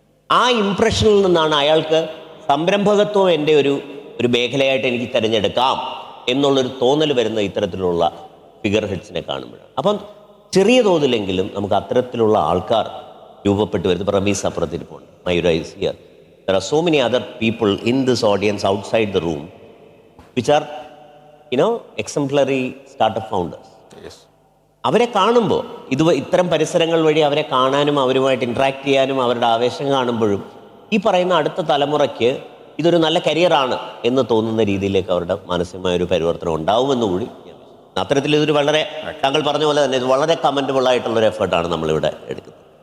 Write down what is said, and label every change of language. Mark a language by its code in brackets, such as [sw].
[ml] ആ ഇംപ്രഷനിൽ നിന്നാണ് അയാൾക്ക് സംരംഭകത്വം എൻ്റെ ഒരു മേഖലയായിട്ട് എനിക്ക് തിരഞ്ഞെടുക്കാം എന്നുള്ളൊരു തോന്നൽ വരുന്ന ഇത്തരത്തിലുള്ള ഫിഗർ ഹെഡ്സിനെ കാണുമ്പോഴാണ്. അപ്പം ചെറിയ തോതിലെങ്കിലും നമുക്ക് അത്തരത്തിലുള്ള ആൾക്കാർ രൂപപ്പെട്ടു വരുന്നത്. Ramees അപ്പുറത്തിരിപ്പുണ്ട്, മയൂര [en] Is here. There are so many other people in this audience outside the room which are, exemplary startup founders. Yes. [ml] അവരെ കാണുമ്പോൾ ഇത്തരം പരിസരങ്ങൾ വഴി അവരെ കാണാനും അവരുമായിട്ട് ഇൻട്രാക്ട് ചെയ്യാനും അവരുടെ ആവേശം കാണുമ്പോഴും ഈ പറയുന്ന അടുത്ത തലമുറയ്ക്ക് ഇതൊരു നല്ല കരിയറാണ് എന്ന് തോന്നുന്ന രീതിയിലേക്ക് അവരുടെ മാനസികമായ ഒരു പരിവർത്തനം ഉണ്ടാവുമെന്ന് കൂടി ഞാൻ വിശ്വസിക്കുന്നു. അത്തരത്തിൽ ഇതൊരു വളരെ, താങ്കൾ പറഞ്ഞ പോലെ തന്നെ ഇത് വളരെ കമൻറ്റബിൾ ആയിട്ടുള്ളൊരു എഫേർട്ടാണ് നമ്മളിവിടെ എടുക്കുന്നത്.